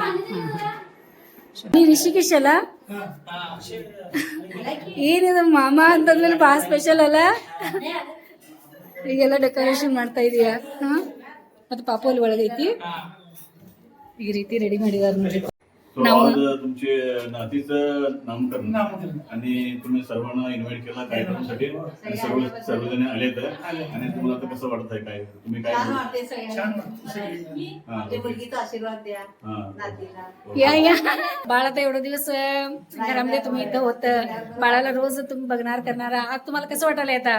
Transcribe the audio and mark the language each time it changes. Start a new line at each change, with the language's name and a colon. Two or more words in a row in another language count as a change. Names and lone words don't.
Kannada: ನೀ ರಿಷಿಕೇಶ್ ಅಲ್ಲ? ಏನಿದು ಮಾಮ ಅಂತಂದ್ಮೇಲೆ ಭಾಳ ಸ್ಪೆಷಲ್ ಅಲ್ಲ. ಈಗೆಲ್ಲ ಡೆಕೋರೇಷನ್ ಮಾಡ್ತಾ ಇದೀಯಾ? ಹಾ ಮತ್ತೆ ಪಾಪು ಅಲ್ಲಿ ಒಳಗೈತಿ. ಈ ರೀತಿ ರೆಡಿ ಮಾಡಿದಾರ ನೋಡ್ರಿ.
Marathi: So आज तुमचे नातीचं नामकरण आणि तुम्ही सर्वांना इन्व्हाइट केला कार्यक्रमासाठी आणि सर्वजण आलेत आणि तुम्हाला आता कसं वाटतंय, काय तुम्ही काय छान वाटते सगळ्यांना. आपल्या मुलगीचा आशीर्वाद द्या नातीला. या बाळ आता एवढे दिवस घरामध्ये तुम्ही इथं होतं, बाळाला रोज तुम्ही बघणार करणार, आज तुम्हाला कसं वाटायला आता?